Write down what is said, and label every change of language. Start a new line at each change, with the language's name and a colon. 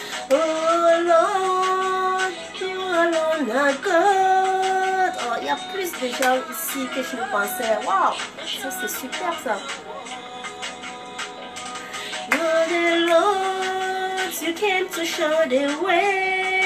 English: Oh Lord, you alone are God.
French: Oh, il y a plus de gens ici que je ne pensais. Waouh, ça c'est super ça.
English: You're the Lord, you came to show the way.